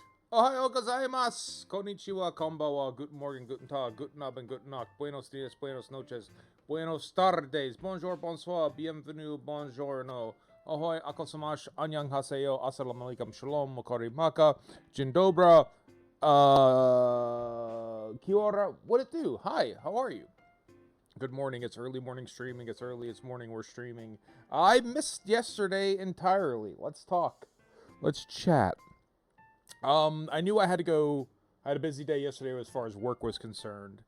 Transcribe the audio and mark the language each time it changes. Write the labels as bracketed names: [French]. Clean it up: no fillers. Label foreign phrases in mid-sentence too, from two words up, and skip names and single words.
[Japanese] おはようございます! こんにちは、こんばんは, [German] guten morgen, guten tag, guten abend, guten nacht, [Spanish] buenos dias, buenos noches, buenos tardes, [French] bonjour, bonsoir, bienvenue, buongiorno, ahoy, akosamash, annyeonghaseyo, [Arabic] السلام عليكم, [French] shalom, makari maka, jindobra, kiora, [English] what it do? Hi, how are you? Good morning, it's early morning streaming, it's early, it's morning, we're streaming. I missed yesterday entirely. Let's talk. Let's chat. I knew I had to go. I had a busy day yesterday as far as work was concerned.